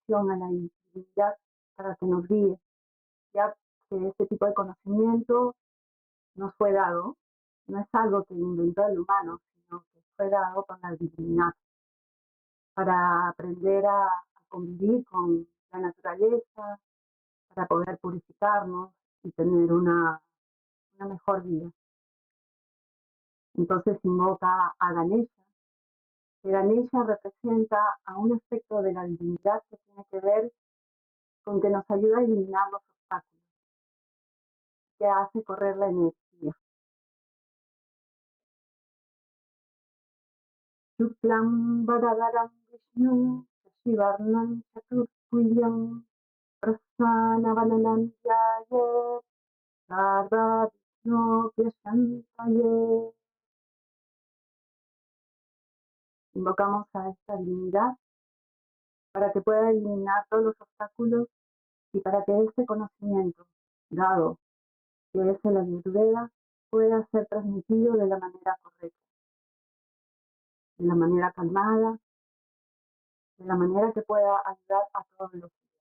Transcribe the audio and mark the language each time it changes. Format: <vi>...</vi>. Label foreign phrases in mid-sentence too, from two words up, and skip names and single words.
<es>a la divinidad para que nos guíe, ya que este tipo de conocimiento nos fue dado, no es algo que inventó el humano, sino que fue dado por la divinidad para aprender a convivir con la naturaleza, para poder purificarnos y tener una mejor vida. Entonces invoca a Ganesha, que Ganesha representa a un aspecto de la divinidad que tiene que ver con que nos ayuda a eliminar los obstáculos, que hace correr la energía.</es> <sa>Shuklam Varadaram Vishnu Shivarnam Chaturpuyam Prasanavananam Yayet Sarva Vishnu Pyashantaye.</sa> <es>Invocamos a esta divinidad para que pueda eliminar todos los obstáculos y para que este conocimiento dado, que es el Ayurveda, pueda ser transmitido de la manera correcta, de la manera calmada, de la manera que pueda ayudar a todos los.</es>